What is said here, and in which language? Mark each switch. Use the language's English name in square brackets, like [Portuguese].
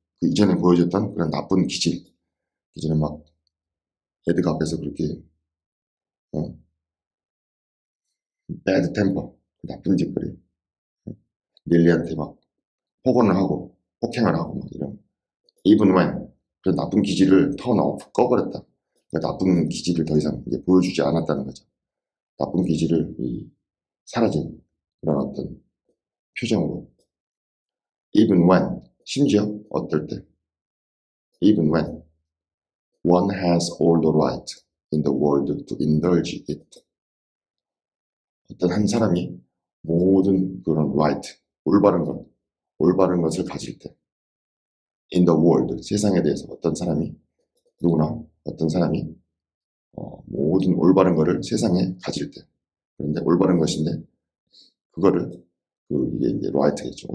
[Korean] 그 이전에 보여줬던 그런 나쁜 기질, 이전에 막 애드가 앞에서 그렇게 [English] bad temper, [Korean] 나쁜 짓거리, 릴리한테 막 폭언을 하고 폭행을 하고 막 이런 [English] even when, [Korean] 그런 나쁜 기질을 [English] turn off, [Korean] 꺼버렸다. 그러니까 나쁜 기질을 더 이상 이제 보여주지 않았다는 거죠. 나쁜 기질을 사라진 그런 어떤 표정으로 [English] even when, [Korean] 심지어 어떨 때 [English] even when one has all the right in the world to indulge it. [Korean] 어떤 한 사람이 모든 그런 right, 올바른 것을 가질 때 [English] in the world, [Korean] 세상에 대해서 어떤 사람이 모든 올바른 것을 세상에 가질 때, 그런데 올바른 것인데 그거를 이게 이제 right겠죠.